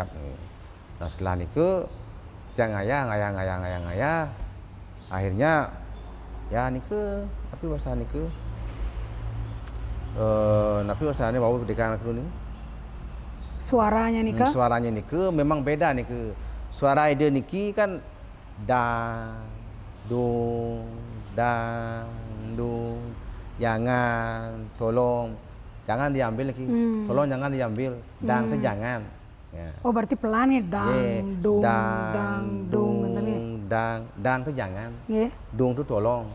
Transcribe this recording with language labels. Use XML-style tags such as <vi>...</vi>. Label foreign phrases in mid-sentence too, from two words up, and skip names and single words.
<id>Nah setelah niku kita ngayah akhirnya ya niku tapi bahasa niku tapi bahasa ini bawa pendidikan dulu nih. Suaranya nih kah? Suaranya niku memang beda niku. Suara ide niki kan dang dung. Jangan diambil lagi. Tolong jangan diambil. Dang itu jangan. Ya. Oh berarti pelan ya dang itu jangan. Dung itu tolong.</id>